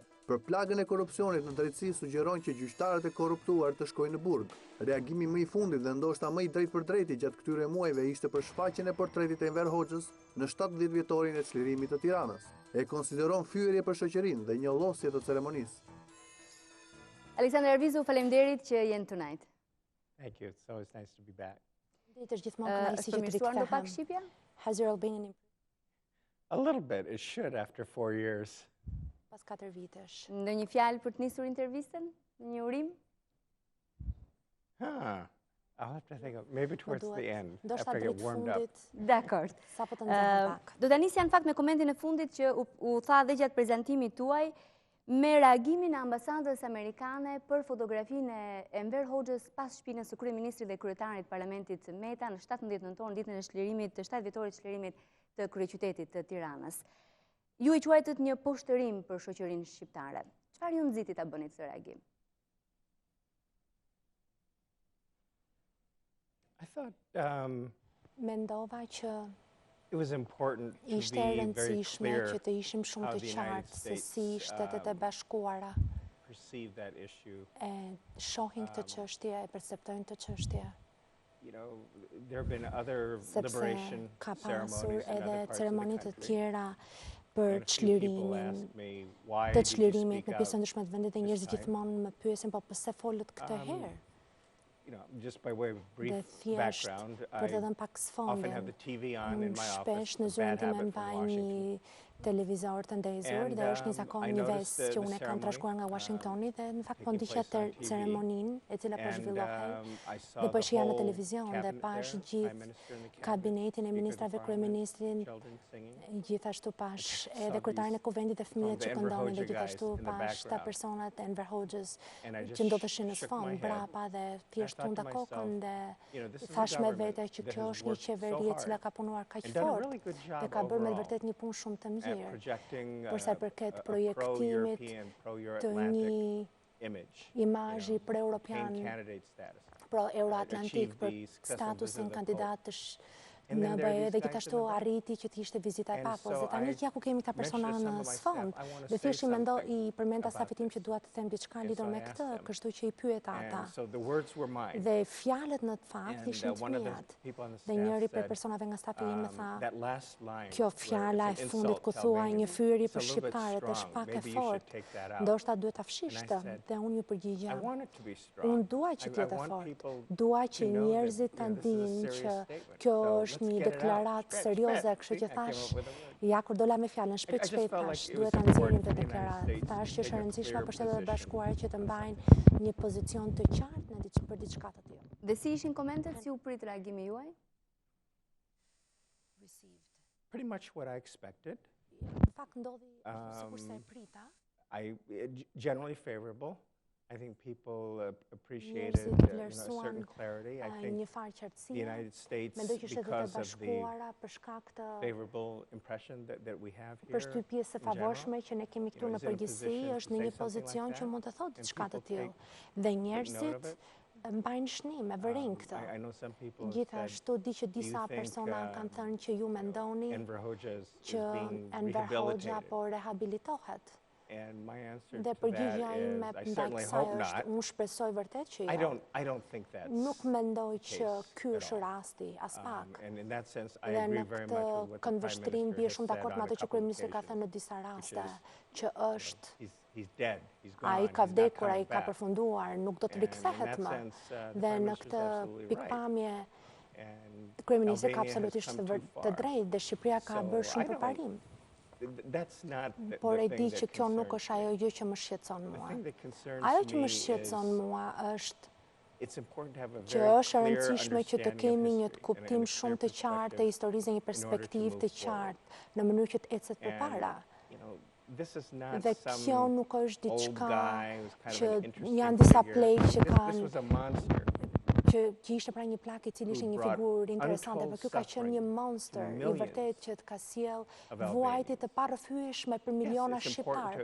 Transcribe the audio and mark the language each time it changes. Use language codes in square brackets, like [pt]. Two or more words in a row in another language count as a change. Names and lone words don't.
[sq] Për plagën e korrupsionit në drejtësi sugjerojnë që gjyqtarët e korruptuar të shkojnë në burg. Reagimi më i fundit dhe ndoshta më i drejtë për drejti gjatë këtyre muajve ishte për shfaqjen e portretit e Enver Hoxhës në 70 vjetorin e çlirimit të Tiranës. E konsideron fyerje për shoqërinë dhe njëllosje të ceremonisë. Aleksandër Arvizu, faleminderit që jenë tonight. [en] Thank you. It's always nice to be back. [sq] Është përmirësuar ndo pak shqipja? [en] Has your been an A little bit. It should after 4 years. [sq] pas 4 vitesh? Ndonjë fjalë për të nisur intervistën? Një urim? [en] I'll have to think of maybe towards the end [sq] Ndoshta [en] after I get [sq] drejt [en] warmed up. [sq] fundit, Dakor. sapo të nxjerrë pak. Do ta nisja në fakt me komentin e fundit që u tha dhe gjatë prezantimit tuaj, me reagimin e ambasadës amerikane për fotografinë e Enver Hoxhës pas shpinës së kryeministrit dhe kryetarit të parlamentit Meta në 17 nëntor, ditën e çlirimit të 7 vjetorit të çlirimit të kryeqytetit të Tiranës. Ju i quajtët një poshtërim për shoqërinë shqiptare. Çfarë ju nxiti ta bëni këtë reagim? [en] I thought [sq] Mendova që [en] it was important to [sq] ishte [en] be very [sq] rëndësishme [en] clear [sq] që të ishim shumë [en] how [sq] të [en] the United [sq] qartë se [en] States [sq] si Shtetet e Bashkuara [en] perceive that issue. [sq] e shohin këtë çështje, e perceptojnë këtë çështje. [en] You know, there have been other [sq] Sepse [en] liberation [sq] ka pasur [en] ceremonies in [sq] edhe [en] other parts of the [sq] ceremoni të [en] country. [sq] tjera për [en] And a few people [sq] çlirimin [en] asked me, why [sq] të [en] did you [sq] çlirimit [en] speak [sq] në [en] out [sq] pjesën ndryshme të vendit dhe [en] this [sq] njerëzit [en] time? [sq] gjithmonë më pyesin po pse folët këtë herë? [en] You know, just by way of [sq] Dhe [en] brief [sq] thjesht [en] background, [sq] për të dhënë pak [en] often have the [sq] sfondin. [en] TV on in my [sq] Shpesh [en] office, [sq] në [en] a [sq] zyrën [en] bad time habit from [sq] mbaj [en] Washington. [sq] një televizor të ndezur [en] And, [sq] dhe është një zakon, [en] I [sq] një [en] noticed [sq] ves që [en] the [sq] unë e kam [en] ceremony, [sq] trashëguar nga Washingtoni dhe në fakt po [en] taking [sq] ndiqja [en] place on TV. [sq] ceremoninë e cila po [en] And, [sq] zhvillohej [en] I saw [sq] dhe po [en] the [sq] shija në [en] whole [sq] televizion dhe [en] cabinet [sq] pash [en] there, [sq] gjithë [en] Prime Minister and the cabinet, [sq] kabinetin e [en] Speaker of the [sq] ministrave, [en] Parliament, [sq] kryeministrin, [en] children singing. [sq] gjithashtu pash [en] saw [sq] edhe kryetarin e [en] these- [sq] kuvendit dhe fëmijët që [en] the Enver [sq] këndonin dhe [en] Hoxha [sq] gjithashtu [en] guys in the [sq] pash ta [en] background. [sq] personat e Enver Hoxhës [en] And I just [sq] që ndodheshin në [en] shook [sq] sfond [en] my head. [sq] brapa dhe thjesht [en] thought [sq] tunda [en] to [sq] kokën [en] myself, [sq] dhe [en] you know, this is a [sq] thash me [en] government [sq] vete që [en] that [sq] kjo [en] has [sq] është një [en] worked so [sq] qeveri e cila [en] hard [sq] ka punuar kaq [en] and done a [sq] fort [en] really good job [sq] dhe ka bërë me [en] overall [sq] vërtet një punë shumë të [en] at [sq] mirë [en] projecting [sq] për sa i përket [en] a [sq] projektimit [en] pro-European, [sq] të [en] pro-Euro-Atlantic [sq] një [en] image, [sq] imazhi [en] maintain [sq] pro-europian, [en] candidate status. [sq] pro-euroatlantik, [en] achieve [sq] për [en] the successful [sq] statusin [en] visit of the [sq] kandidatësh [en] And [sq] në [en] then there are [sq] BE [en] these [sq] dhe [en] guys [sq] gjithashtu [en] in the back. [sq] arriti që të ishte vizita e [en] And [sq] papës. [en] so [sq] Dhe tani [en] I [sq] kja ku kemi këta persona [en] mentioned to [sq] në [en] some of my [sq] sfond. [en] staff, I wanna [sq] Dhe [en] say [sq] thjesht i përmenda [en] something [sq] stafit tim [en] about [sq] që dua të them diçka [en] And [sq] lidhur [en] so [sq] me [en] I asked [sq] këtë, [en] them. [sq] kështu që i pyeta ata. [en] And so the words were mine. [sq] Dhe fjalët në fakt [en] And [sq] ishin të [en] one of the [sq] mijat. [en] people on the [sq] Dhe [en] staff [sq] njëri prej [en] said, [sq] personave nga stafi im më tha, [en] that last line [sq] kjo [en] where [sq] fjala e [en] it's an [sq] fundit [en] insult [sq] ku [en] to [sq] thuaj një [en] Albanians, [sq] fyerje [en] it's a [sq] për [en] little bit [sq] shqiptarët është [en] strong. [sq] pak e [en] Maybe you should [sq] fort. [en] take that out. [sq] Ndoshta duhet ta [en] And I [sq] fshishte. [en] said, [sq] Dhe unë ju përgjigja. [en] I want it to be strong. [sq] Unë dua që [en] I [sq] të jetë [en] want [sq] fort. [en] people [sq] Dua që [en] to know that, [sq] njerëzit ta [en] you know, this is a [sq] dinë [en] serious [sq] që [en] statement. [sq] kjo [en] So [sq] është [en] let's [sq] një [en] get it out. [sq] deklaratë Shpejt, serioze, shpejt. kështu që [en] See, I came [sq] thash, [en] up with a word. [sq] ja kur dola me fjalën [en] I [sq] shpejt [en] just [sq] shpejt [en] felt like [sq] thash, [en] it [sq] duhet [en] was [sq] ta nxjerrim [en] important [sq] këtë [en] for the United [sq] deklaratë. [en] States to [sq] Thash që [en] take [sq] është e [en] a [sq] rëndësishme [en] clear [sq] për Shtetet e [en] position [sq] Bashkuara që të mbajnë një pozicion të qartë për diçka të tillë. Dhe si ishin komentet, si u prit reagimi juaj? [en] Pretty much what I expected. [sq] Në fakt ndodhi sikurse e prita. [en] Generally favorable. I think people appreciated [sq] Njerëzit [en] a certain clarity. I [sq] një [en] think [sq] farë [en] the [sq] qartësie. [en] United States, [sq] Mendoj që Shtetet e [en] because of the [sq] Bashkuara për shkak të [en] favorable impression that we have here, [sq] përshtypjes së [en] in general, [sq] favorshme që ne kemi këtu [en] you know, [sq] në [en] is in a [sq] përgjithësi, [en] position to [sq] është në [en] say [sq] një [en] something [sq] pozicion [en] like [sq] që [en] that, [sq] mund të thotë [en] and [sq] diçka të [en] people [sq] tillë. [en] take [sq] Dhe [en] note of [sq] njerëzit [en] it. [sq] mbajnë shnim, e vërin këtë. [en] I know some people have [sq] Gjithashtu di që [en] "Do you [sq] disa [en] think, [sq] persona kanë thënë që ju mendoni [en] Enver Hoxha is [sq] që [en] being [sq] Enver Hoxha [en] rehabilitated?" [sq] po rehabilitohet. [en] And my answer [sq] Dhe [en] to that [sq] përgjigjja [en] is, [sq] ime [en] I [sq] ndaj [en] certainly [sq] kësaj [en] hope [sq] është, [en] not. [sq] unë shpresoj vërtet që [en] I [sq] jo. [en] don't think that's [sq] Nuk mendoj që [en] case [sq] ky [en] at [sq] është [en] all. [sq] rasti, as pak. [en] And in that sense, I [sq] Dhe [en] agree [sq] në [en] very [sq] këtë [en] much with what the Prime [sq] këndvështrim [en] Minister [sq] bie [en] has [sq] shumë [en] said [sq] dakord me [en] on a [sq] ato që [en] couple of [sq] kryeministri ka [en] occasions, [sq] thënë në disa raste, [en] which [sq] që [en] is, [sq] është [en] he's dead, he's [sq] ai [en] gone, [sq] ka [en] he's not [sq] vdekur, ai [en] coming [sq] ka [en] back. [sq] përfunduar, nuk do të [en] And in [sq] rikthehet [en] that [sq] më. [en] sense, the [sq] Dhe [en] Prime [sq] në [en] Minister is [sq] këtë [en] absolutely right. [sq] pikpamje [en] And [sq] kryeministri ka [en] Albania has [sq] absolutisht [en] come too [sq] të [en] far. [sq] drejtë dhe Shqipëria ka [en] So, [sq] bërë [en] I [sq] shumë [en] don't- [sq] përparim. [en] That's not the [sq] Por e [en] thing [sq] di [en] that [sq] që kjo nuk [en] concerns [sq] është ajo [en] me. [sq] gjë që më shqetëson [en] The [sq] mua. [en] thing that concerns [sq] Ajo që [en] me [sq] më shqetëson [en] is [sq] mua është që është e rëndësishme që të kemi një kuptim shumë të qartë e historisë, një perspektivë të qartë në mënyrë që të ecet përpara. Dhe kjo nuk është diçka që janë disa plejë që kanë që ishte pra një plak i cili ishte një figurë interesante, por ky ka qenë një monster i vërtet që të ka sjell vuajtje të parrëfyeshme për miliona shqiptar.